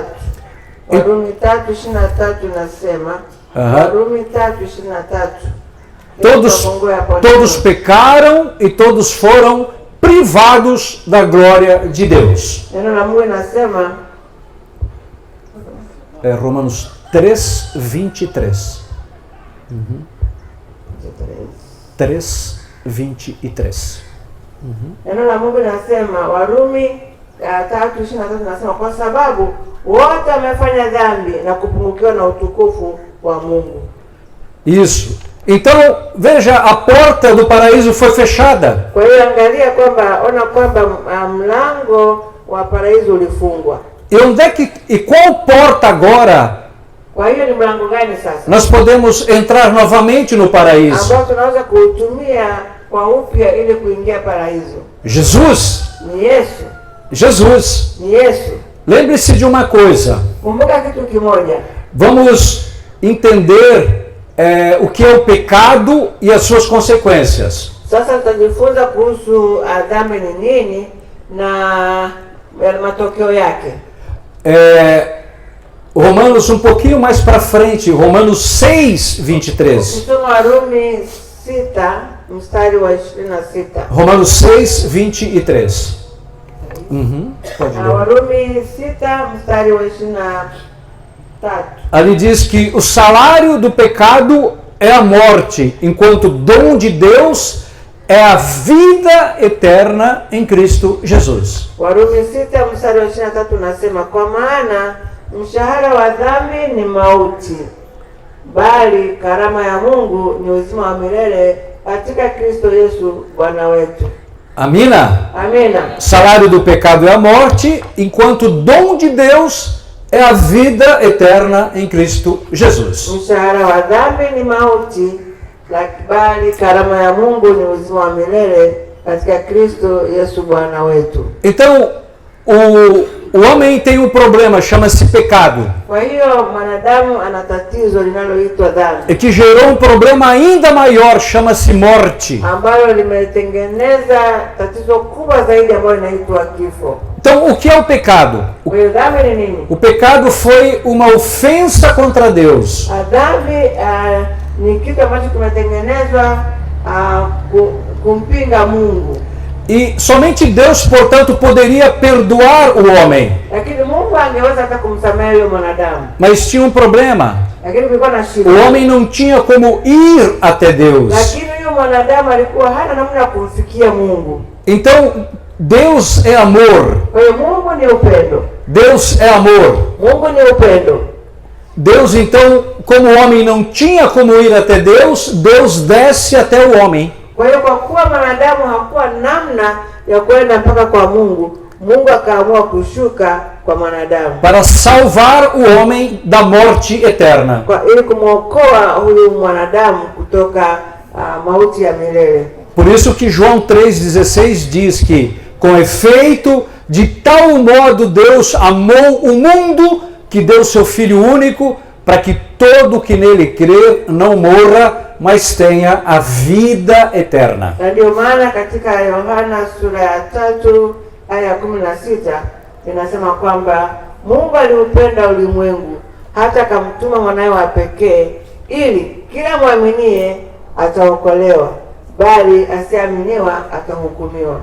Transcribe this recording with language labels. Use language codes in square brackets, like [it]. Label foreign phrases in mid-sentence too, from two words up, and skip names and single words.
[sw] Warumi 3:23 nasema. Warumi 3:23. [pt] Todos pecaram e todos foram privados da glória de Deus. [sw] Neno la Mungu nasema [pt] Romanos 3:23. 3:23. [sw] Neno la Mungu nasema Warumi 3:23 nasema kwa sababu wote wamefanya dhambi na kupungukiwa na utukufu wa Mungu. [pt] Isso. Então, veja, a porta do paraíso foi fechada. [sw] Kwa hiyo angalia kwamba mlango wa paraiso ulifungwa. [pt] E qual porta agora [sw] Kwa hiyo ni mlango gani sasa? [pt] nós podemos entrar novamente no paraíso? [sw] Ambao tunaweza kuutumia kwa upya ili kuingia paraiso. [pt] Jesus. [sw] Ni Yesu. [pt] Jesus. [sw] Ni Yesu. [pt] Lembre-se de uma coisa. [sw] Kumbuka kitu kimoja. [pt] Vamos entender o que é o pecado e as suas consequências. [sw] Sasa tutajifunza kuhusu dhambi ni nini na matokeo yake. [pt] Romanos um pouquinho mais para frente, Romanos 6:23. [sw] Kusoma Warumi 6 mstari wa 26. [pt] Romanos 6:23. Pode ler. [sw] Warumi 6 mstari wa 23. [pt] Ali diz que o salário do pecado é a morte, enquanto o dom de Deus é a vida eterna em Cristo Jesus. [sw] Warumi 6 mstari wa 23 unasema, kwa maana mshahara wa dhambi ni mauti, bali karama ya Mungu ni uzima wa milele katika Kristo Yesu Bwana wetu. Amina? Amina. [pt] Salário do pecado é a morte, enquanto o dom de Deus é a vida eterna em Cristo Jesus. [sw] Mshahara wa dhambi ni mauti, bali karama ya Mungu ni uzima wa milele katika Kristo Yesu Bwana wetu. [pt] Então, o homem tem um problema, chama-se pecado. [sw] Kwa hiyo mwanadamu ana tatizo linaloitwa dhambi, [pt] E que gerou um problema ainda maior, chama-se morte. [sw] ambalo limetengeneza tatizo kubwa zaidi ambalo linaitwa kifo. [pt] Então, o que é o pecado? [sw] Kwa hiyo dhambi ni nini? [pt] O pecado foi uma ofensa contra Deus. [sw] Dhambi ni kitu ambacho kimetengenezwa kumpinga Mungu. [pt] E somente Deus, portanto, poderia perdoar o homem. [sw] Lakini Mungu angeweza hata kumsamehe yule mwanadamu. [pt] Mas tinha um problema. [sw] Lakini kulikuwa na shida. [pt] O homem não tinha como ir até Deus. [sw] Lakini yule mwanadamu alikuwa hana namna ya kumfikia Mungu. [pt] Então, Deus é amor. [sw] Kwa hiyo Mungu ni upendo. [pt] Deus é amor. [sw] Mungu ni upendo. [pt] Deus, então, como o homem não tinha como ir até Deus, Deus desce até o homem. [sw] Kwa hiyo kwa kuwa mwanadamu hakuwa namna ya kwenda mpaka kwa Mungu, Mungu akaamua kushuka kwa mwanadamu [pt] para salvar o homem da morte eterna. [sw] ili kumwokoa huyu mwanadamu kutoka mauti ya milele. [pt] Por isso que João 3,16 diz que, com efeito, de tal modo Deus amou o mundo que deu seu Filho único, para que todo que nele crer não morra, mas tenha a vida eterna. [sw] Na ndio maana katika Yohana sura ya 3 aya 16 inasema kwamba Mungu aliupenda ulimwengu hata akamtuma mwanawe wa pekee ili kila mwaminie ataokolewa, bali asiaminiwa atahukumiwa.